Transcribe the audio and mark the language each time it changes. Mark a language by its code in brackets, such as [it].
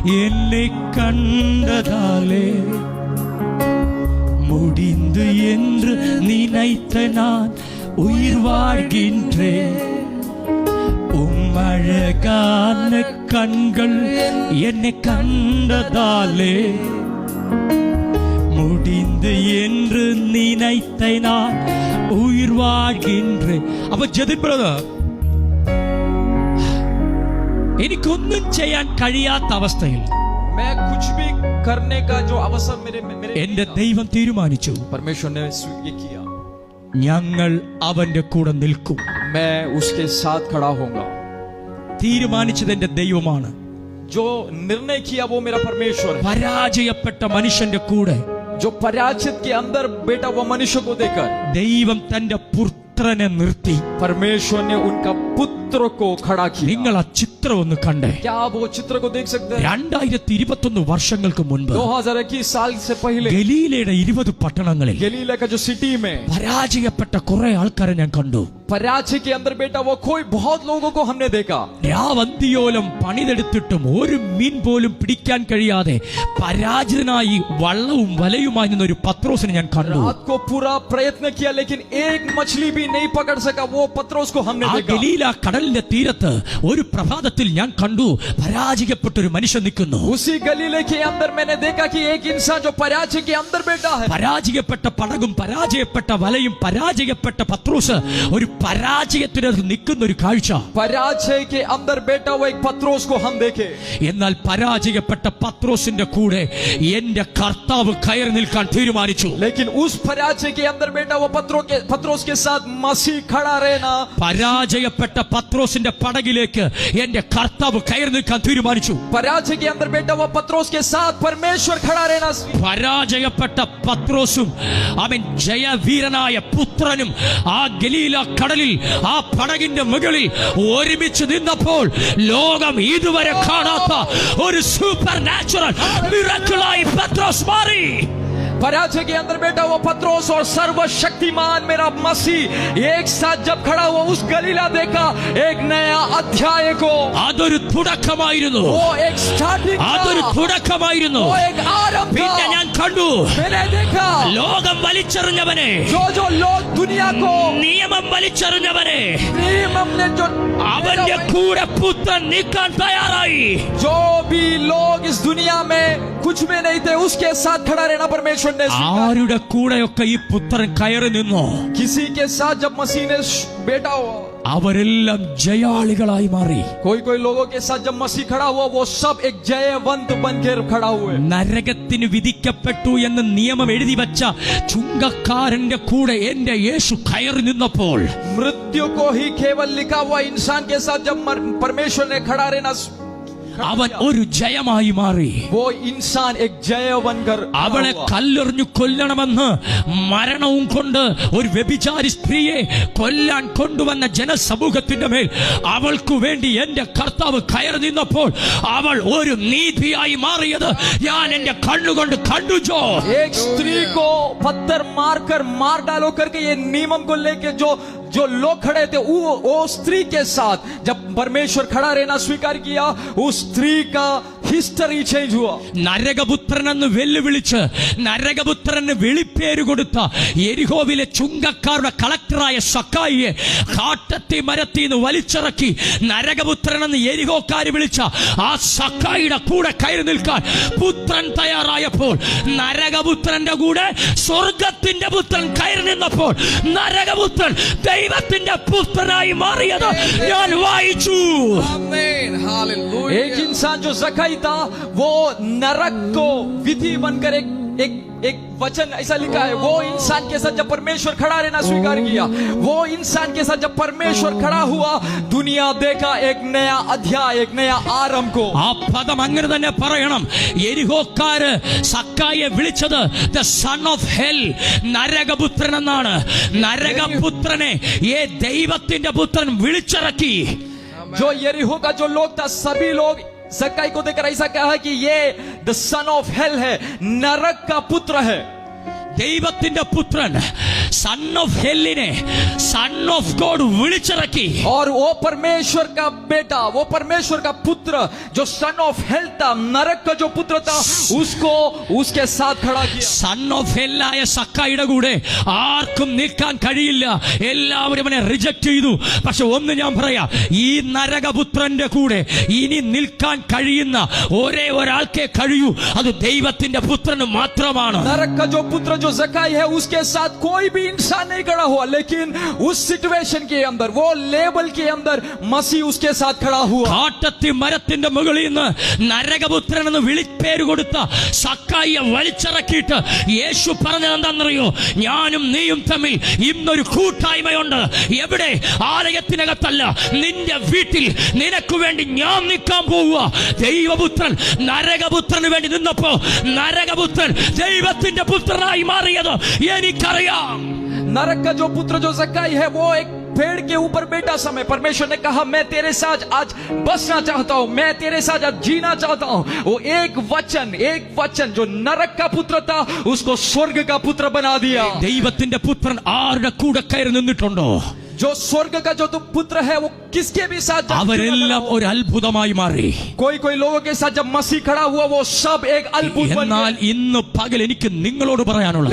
[ta] என்னை கண்டதாலே முடிந்து என்று நினைத்த நான் உயிர் வாழ்கின்றேன். உம்மழகான கண்கள் என்னை கண்டதாலே முடிந்து என்று நினைத்த நான் ഉയിർ வாழ்கின்றேൻ. [ml] അപ്പൊ ജതിൻ ബ്രദർ, എനിക്കൊന്നും ചെയ്യാൻ കഴിയാത്ത അവസ്ഥയിൽ [hi] मैं कुछ भी करने का जो अवसर मेरे [ml] എന്റെ ദൈവം തീരുമാനിച്ചു, [hi] परमेश्वर ने ये किया, [ml] ഞങ്ങൾ അവന്റെ കൂടെ നിൽക്കും. [hi] मैं उसके साथ खड़ा होऊंगा. [ml] തീരുമാനിച്ചത് എന്റെ ദൈവമാണ്. [hi] जो निर्णय किया वो मेरा परमेश्वर है. [ml] പരാജയപ്പെട്ട മനുഷ്യന്റെ കൂടെ [hi] जो पराजित के अंदर बेटा वो मनुष्य को देकर [ml] ദൈവം തന്റെ പുത്രനെ നിർത്തി. [hi] परमेश्वर ने उनका पुत्र को खड़ा किया. [ml] നിങ്ങൾ ആ ചിത്രം ഒന്ന് കണ്ടേ. [hi] क्या आप वो चित्र को देख सकते हैं? [ml] 2021 വർഷങ്ങൾക്ക് മുൻപ് [hi] 2021 साल से पहले [ml] ഗലീലയുടെ 20 പട്ടണങ്ങളിൽ [hi] गलीला का जो सिटी में [ml] പരാജയപ്പെട്ട കുറെ ആൾക്കാരെ ഞാൻ കണ്ടു. [hi] पराजय के अंदर बेटा वो कोई बहुत लोगों को हमने देखा. [ml] രാവന്തിയോലം പണിതെടുത്തിട്ടും ഒരു മീൻ പോലും പിടിക്കാൻ കഴിയാതെ പരാജിതനായി വള്ളവും വലയുമായി നിന്ന ഒരു പത്രോസിനെ ഞാൻ കണ്ടു. [hi] रात को पूरा प्रयत्न किया लेकिन एक मछली भी नहीं पकड़ सका वो पत्रोस को हमने [ml] ആ [hi] देखा. [ml] ഗലീല കടലിന്റെ തീരത്ത് ഒരു പ്രഭാതത്തിൽ ഞാൻ കണ്ടു പരാജയപ്പെട്ട ഒരു മനുഷ്യൻ നിൽക്കുന്നു. [hi] उसी गलीले के अंदर मैंने देखा कि एक इंसान जो पराजय के अंदर बैठा है. [ml] പരാജയപ്പെട്ട പടകും പരാജയപ്പെട്ട വലയും പരാജയപ്പെട്ട പത്രോസ് ഒരു പരാജയത്തിനകത്ത് നിൽക്കുന്ന ഒരു കാഴ്ച. [hi] पराजय के अंदर बैठा हुआ एक पत्रोस को हम देखे. [ml] എന്നാൽ പരാജയപ്പെട്ട പത്രോസിന്റെ കൂടെ എന്റെ കർത്താവ് കയറി നിൽക്കാൻ തീരുമാനിച്ചു. [hi] लेकिन उस पराजय के अंदर बैठा हुआ पत्रोस के साथ मसीह खड़ा रहना. [ml] പരാജയപ്പെട്ട പത്രോസിന്റെ പടകിലേക്ക് എന്റെ കർത്താവ് കയറി നിൽക്കാൻ തീരുമാനിച്ചു. [hi] पराजय के अंदर बैठा हुआ पत्रोस के साथ परमेश्वर खड़ा रहना. [ml] പരാജയപ്പെട്ട പത്രോസും അവൻ ജയവീരനായ പുത്രനും ആ ഗലീല കടലിൽ ആ പടകിന്റെ മുകളിൽ ഒരുമിച്ച് നിന്നപ്പോൾ ലോകം ഇതുവരെ കാണാത്ത ഒരു [en] supernatural മിറക്കിളായി [ml] പത്രോസ് മാറി. [hi] पराजय के अंदर बैठा हुआ पत्रोस और सर्वशक्तिमान मेरा मसीह एक साथ जब खड़ा हुआ उस गलीला देखा एक नया अध्याय को. [ml] അതൊരു തുടക്കമായിരുന്നു. [hi] वो एक स्टार्टिंग [ml] അതൊരു തുടക്കമായിരുന്നു. [hi] वो एक आरंभ [ml] പിന്നെ [hi] था. [ml] ഞാൻ കണ്ടു [hi] मैंने देखा [ml] ലോകം വലിച്ചെറിഞ്ഞവനെ, [hi] जो लोग दुनिया को [ml] നിയമം വലിച്ചെറിഞ്ഞവനെ [hi] नियम ने जो [ml] അവന്റെ കൂടെ പുത്രൻ നിൽക്കാൻ തയ്യാറായി. [hi] जो भी लोग इस दुनिया में कुछ में नहीं थे उसके साथ खड़ा रहना परमेश्वर ने स्वीकार. [ml] ആരുടെ കൂടെയൊക്കെ ഈ പുത്രൻ കയറി നിന്നോ [hi] किसी के साथ जब मसीह ने बैठा हुआ [ml] അവരെല്ലാം ജയാളികളായി മാറി. [hi] कोई लोगों के साथ जब मसीह खड़ा हुआ वो सब एक जयवंत बनकर खड़ा हुए. [ml] നരകത്തിന് വിധിക്കപ്പെട്ടു എന്ന് നിയമം എഴുതി വച്ച ചുങ്കക്കാരന്റെ കൂടെ എന്റെ യേശു കയറി നിന്നപ്പോൾ [hi] मृत्यु को ही केवल लिखा हुआ इंसान के साथ जब परमेश्वर ने खड़ा रहना [ml] അവൻ ഒരു ജയമായി മാറി. [hi] वो इंसान एक जय बनकर [ml] അവളെ കല്ലെറിഞ്ഞു കൊല്ലണമെന്ന് മരണവും കൊണ്ട് ഒരു വ്യഭിചാരി സ്ത്രീയെ കൊല്ലാൻ കൊണ്ടുവന്ന ജനസമൂഹത്തിന്റെ മേൽ അവൾക്ക് വേണ്ടി എന്റെ കർത്താവ് കയറി നിന്നപ്പോൾ അവൾ ഒരു നീതിയായി മാറിയത് ഞാൻ എന്റെ കണ്ണുകൊണ്ട് കണ്ടു. ജോ [hi] एक स्त्री को पत्थर मारकर मार डालो करके ये नियम को लेके जो लोग खड़े थे वो स्त्री के साथ जब परमेश्वर खड़ा रहना स्वीकार किया उस स्त्री का [en] history change [hi] हुआ. [ml] നരകപുത്രനെന്ന് വെല്ലുവിളിച്ച് നരകപുത്രന് വിളിപ്പേര് കൊടുത്ത യെരിഹോവിലെ ചുങ്കക്കാരുടെ കളക്ടറായ സക്കായിയെ കാട്ടത്തി മരത്തിന്ന് വലിച്ചിറക്കി നരകപുത്രനെന്ന് യെരിഹോക്കാര് വിളിച്ച ആ സക്കായിയുടെ കൂടെ കയറി നിൽക്കാൻ പുത്രൻ തയ്യാറായപ്പോൾ നരകപുത്രന്റെ കൂടെ സ്വർഗത്തിന്റെ പുത്രൻ കയറി നിന്നപ്പോൾ നരകപുത്രൻ ദൈവത്തിന്റെ പുത്രനായി മാറിയത് ഞാൻ വായിച്ചു. [en] Amen. Hallelujah. [hi] एक इंसान जो ज़काई था वो नरक को विधि बनकर एक वचन ऐसा लिखा है. वो इंसान के साथ जब परमेश्वर खड़ा रहना स्वीकार किया वो इंसान के साथ जब परमेश्वर खड़ा हुआ दुनिया देखा एक नया अध्याय एक नया आरंभ को. [ml] ആ പദം അങ്ങനെ തന്നെ പറയണം. യെരിഹോക്കാര് സക്കായിയെ വിളിച്ചത് [en] the son of hell, [ml] നരകപുത്രൻ എന്നാണ്. നരകപുത്രനെ ഈ ദൈവത്തിന്റെ പുത്രൻ വിളിച്ചിറക്കി. [hi] जो यरीहो का जो लोग था सभी लोग ज़काई को देखकर ऐसा कहा कि ये [en] the son of hell [hi] है, नरक का पुत्र है. [ml] ദൈവത്തിന്റെ പുത്രൻ [en] son of ഹെല്ലിനെ son of God [ml] വിളിച്ചിറക്കി. [hi] और वो परमेश्वर का बेटा, वो परमेश्वर का पुत्र जो [en] son of hell [hi] था, नरक का जो पुत्र था, उसको उसके साथ खड़ा किया. [en] son of ഹെല്ലായ [ml] സക്കായിയുടെ കൂടെ ആർക്കും നിൽക്കാൻ കഴിയില്ല. എല്ലാവരും അവനെ റിജക്ട് ചെയ്തു. പക്ഷെ ഒന്ന് ഞാൻ പറയാം, ഈ നരകപുത്രന്റെ കൂടെ ഇനി നിൽക്കാൻ കഴിയുന്ന ഒരേ ഒരാൾക്കേ കഴിയൂ. അത് ദൈവത്തിന്റെ പുത്രന് മാത്രമാണ്. [hi] नरक का जो पुत्र जो जकाई है, उसके साथ कोई भी इंसान नहीं खड़ा हुआ, लेकिन उस सिचुएशन के अंदर, वो लेवल के अंदर मसीह उसके साथ खड़ा हुआ. [ml] കാട്ടത്തി മരത്തിന്റെ മുകളിൽ നിന്ന് നരകപുത്രൻ എന്ന് വിളിപ്പേര് കൊടുത്ത സക്കായിയെ വലിച്ചിറക്കിയിട്ട് യേശു പറഞ്ഞത് എന്താണെന്നറിയോ? ഞാനും നീയും തമ്മിൽ ഇന്നൊരു കൂട്ടായ്മയുണ്ട്. എവിടെ? ആലയത്തിനകത്തല്ല, നിന്റെ വീട്ടിൽ നിനക്ക് വേണ്ടി ഞാൻ നിൽക്കാൻ പോവുക. ദൈവപുത്രൻ നരകപുത്രന് വേണ്ടി നിന്നപ്പോ നരകപുത്രൻ ദൈവത്തിന്റെ പുത്രനായി മാറിയത് എനിക്കറിയാം. [hi] नरक का जो पुत्र जो जकाई है, वो एक पेड़ के ऊपर बैठा समय परमेश्वर ने कहा, मैं तेरे साथ आज बसना चाहता हूं, मैं तेरे साथ आज जीना चाहता हूं. वो एक वचन जो नरक का पुत्र था, उसको स्वर्ग का पुत्र बना दिया. [ml] ദൈവത്തിന്റെ പുത്രൻ ആരുടെ കൂടെ കയറി നിന്നിട്ടുണ്ടോ? [hi] जो स्वर्ग का जो तो पुत्र है, वो किसके भी साथ [ml] അവരെല്ലാം ഒരു അത്ഭുതമായി മാറി. [hi] कोई लोगों के साथ जब मसीह खड़ा हुआ, वो सब एक अद्भुत बन [ml] എന്നാൽ [hi] गया. [ml] ഇന്ന് പകൽ എനിക്ക് നിങ്ങളോട് പറയാനുള്ളത്,